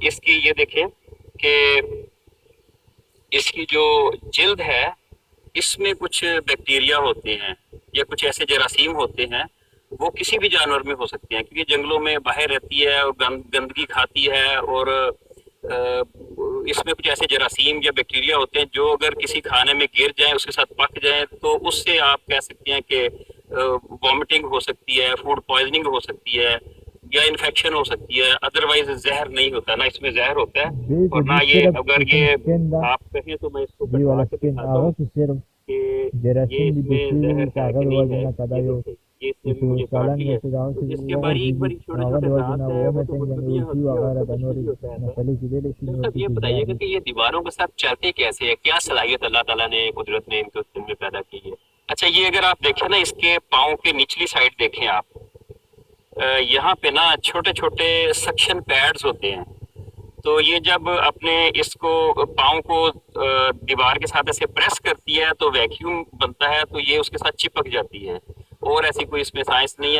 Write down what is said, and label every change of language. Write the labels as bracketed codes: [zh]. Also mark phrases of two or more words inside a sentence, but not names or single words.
[ur] اس کی یہ دیکھیں کہ اس کی جو جلد ہے اس میں کچھ بیکٹیریا ہوتے ہیں یا کچھ ایسے جراثیم ہوتے ہیں، وہ کسی بھی جانور میں ہو سکتے ہیں کیونکہ جنگلوں میں باہر رہتی ہے اور گندگی کھاتی ہے، اور اس میں کچھ ایسے جراثیم یا بیکٹیریا ہوتے ہیں جو اگر کسی کھانے میں گر جائیں، اس کے ساتھ پک جائیں، تو اس سے آپ کہہ سکتے ہیں کہ وامٹنگ ہو سکتی ہے، [en] food poisoning [ur] ہو سکتی ہے، یا انفیکشن ہو سکتی ہے۔ ادروائز زہر نہیں ہوتا، نہ اس میں زہر ہوتا ہے، اور نہ یہ اگر یہ آپ کہیں تو میں اس کو [ps] دی والا [ur] کٹوا کے [ps] سکن [ur] دکھاتا [ps] هغه [ur] ہوں [ps] کې صرف [ur] کہ یہ جراثیم اس [ps] دي [ur] میں [ps] بیکټیریا [ur] زہر [ps] دي چې [ur] ہے [ps] هغه [ur] کہ [ps] د [ur] نہیں [ps] وجه [ur] ہے، [ps] نه که دا [ur] یہ [ps] یو [ur] دیکھیں یہ اس نے بھی مجھے کاٹ [ps] سالن [ur] لیا [ps] دی چې دا [ur] ہے۔ [ps] اوس [ur] اس کے باریک [ps] وغورځېږي [ur] باریک چھوٹے [ps] هغه [ur] چھوٹے [ps] د وجه [ur] دانت [ps] نه [ur] ہیں، وہ تو [ps] وومیټنګ یعنې [ur] گدگدیاں [ps] الټي [ur] ہوتی ہیں، اور [ps] وغیره [ur] اس [ps] د [ur] میں [ps] نورې [ur] کچھ بھی ہوتا ہے۔ [ps] مسلې کېدلی شي نو [ur] صاحب [ps] دې [ur] یہ [ps] کې [ur] بتائیے [ps] زیات [ur] گا کہ یہ دیواروں کے ساتھ چلتے کیسے ہے، کیا صلاحیت اللہ تعالیٰ نے، قدرت نے ان کو دل میں پیدا کی ہے؟ اچھا، یہ اگر آپ دیکھیں نا، اس کے پاؤں کے نچلی سائڈ دیکھیں آپ، یہاں پہ نا چھوٹے چھوٹے [en] suction pads [ur] ہوتے ہیں، تو یہ جب اپنے اس کو پاؤں کو دیوار کے ساتھ ایسے پریس کرتی ہے تو ویکیوم بنتا ہے، تو یہ اس کے ساتھ چپک جاتی ہے، اور ایسی کوئی اس میں سائنس نہیں ہے۔